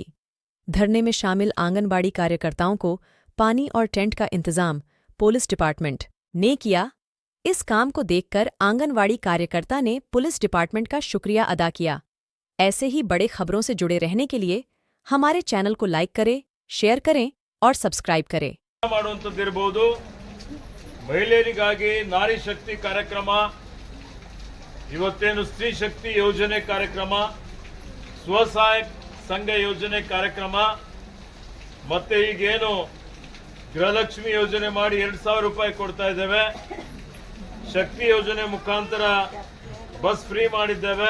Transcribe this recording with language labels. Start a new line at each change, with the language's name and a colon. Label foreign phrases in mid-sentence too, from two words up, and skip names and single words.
Hindi: धरने में शामिल आंगनबाड़ी कार्यकर्ताओं को पानी और टेंट का इंतजाम
English: police department
Hindi: ने किया। इस काम को देखकर आंगनवाड़ी कार्यकर्ता ने
English: police department
Hindi: का शुक्रिया अदा किया। ऐसे ही बड़े खबरों से जुड़े रहने के लिए हमारे चैनल को लाइक करें, शेयर करें और सब्सक्राइब करें।
Kannada: ಮಹಿಳೆಯರಿಗಾಗಿ ನಾರಿ ಶಕ್ತಿ ಕಾರ್ಯಕ್ರಮ, ಇವತ್ತೇನು ಸ್ತ್ರೀ ಶಕ್ತಿ ಯೋಜನೆ ಕಾರ್ಯಕ್ರಮ, ಸ್ವಸಹಾಯ ಸಂಘ ಯೋಜನೆ ಕಾರ್ಯಕ್ರಮ, ಮತ್ತೆ ಈಗೇನು ಗೃಹಲಕ್ಷ್ಮಿ ಯೋಜನೆ ಮಾಡಿ 2000 ರೂಪಾಯಿ ಕೊಡ್ತಾ ಇದ್ದೇವೆ, ಶಕ್ತಿ ಯೋಜನೆ ಮುಖಾಂತರ
English: bus free
Kannada: ಮಾಡಿದ್ದೇವೆ.